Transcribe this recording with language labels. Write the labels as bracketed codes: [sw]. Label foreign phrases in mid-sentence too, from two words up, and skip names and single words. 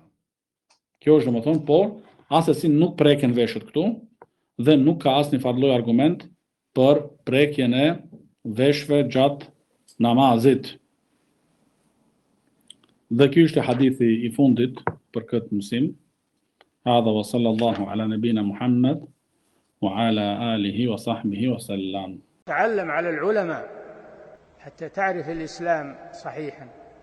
[sq] Kjo është domethënë, por asesi nuk preken veshët këtu dhe nuk ka asnjë farë argument për prekjen e veshëve gjatë namazit. Dhe ky është hadithi I fundit për këtë mësim. [ar] هذا وصلى الله على نبينا محمد وعلى آله وصحبه وسلم. تعلم على العلماء حتى تعرف الإسلام صحيحا.